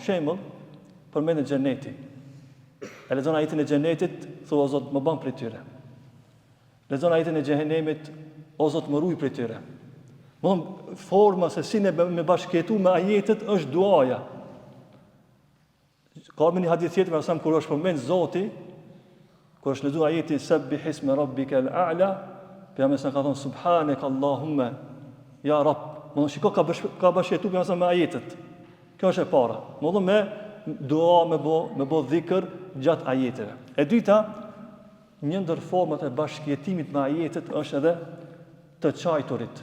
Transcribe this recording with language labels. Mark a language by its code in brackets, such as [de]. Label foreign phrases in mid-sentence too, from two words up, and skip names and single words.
[sq] Shembull, përmendet xheneti. E lexon ajetin e xhenetit, thua o Zot, më bën prej tyre. Lexon ajetin e xhehenemit, o Zot, më ruaj prej tyre. Forma se si ne me bashkëjetu me ajetet është duaja. Ka një hadith tjetër me kur është përmend Zoti, kur është lexuar ajeti [ar] سبح اسم ربك الأعلى, [sq] pejgamberi ka thënë [ar] سبحانك اللهم يا رب. [sq] Mund shiko ka bashkëjetu me ajetet. Kjo është e para. Mund me dua me bë dhikr gjatë ajeteve. E dyta, një ndër format e bashkëjetimit me ajetet është edhe të çajturit.